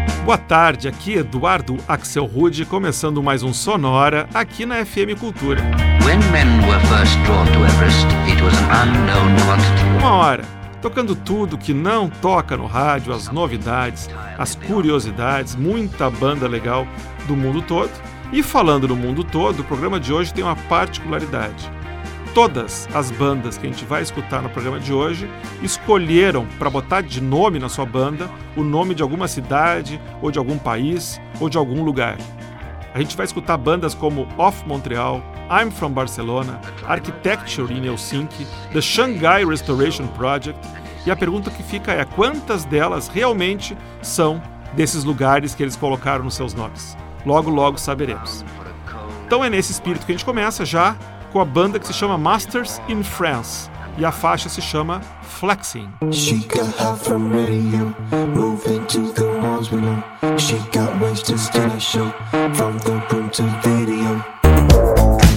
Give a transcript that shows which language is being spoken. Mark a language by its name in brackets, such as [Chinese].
[Portuguese] Boa tarde, aqui Eduardo Axel Rude, começando mais um Sonora aqui na FM Cultura. [English] When men were first drawn to Everest, it was an unknown quantity. [Portuguese] Uma hora, tocando tudo que não toca no rádio, as novidades, as curiosidades, muita banda legal do mundo todo. E falando no mundo todo, o programa de hoje tem uma particularidade. Todas as bandas que a gente vai escutar no programa de hoje escolheram para botar de nome na sua banda o nome de alguma cidade, ou de algum país, ou de algum lugar. A gente vai escutar bandas como Off Montreal, I'm From Barcelona, Architecture in Helsinki, The Shanghai Restoration Project, e a pergunta que fica é quantas delas realmente são desses lugares que eles colocaram nos seus nomes. Logo, logo saberemos. Então é nesse espírito que a gente começa já com a banda que se chama Masters in France, e a faixa se chama Flexing. [English] She got high from radio, moving to the hospital. She got wasted still a show, from the room to video.